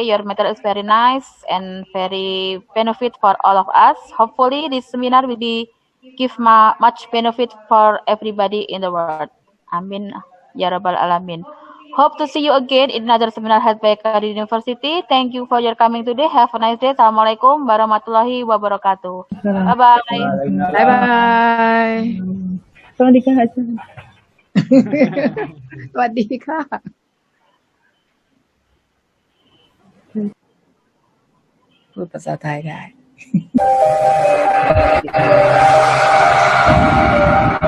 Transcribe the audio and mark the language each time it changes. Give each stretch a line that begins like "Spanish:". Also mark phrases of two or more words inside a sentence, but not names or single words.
English: Your material is very nice and very benefit for all of us. Hopefully, this seminar will be give much benefit for everybody in the world.
Arabic: آمين. يا رب العالمين.
English: Hope to see you again in another seminar held by Kadin University. Thank you for your coming today. Have a nice day.
Arabic: السلام عليكم ورحمة الله وبركاته.
English: Bye bye. Bye bye
Thai: สวัสดีค่ะอาจารย์ สวัสดีค่ะพูดภาษาไทยได้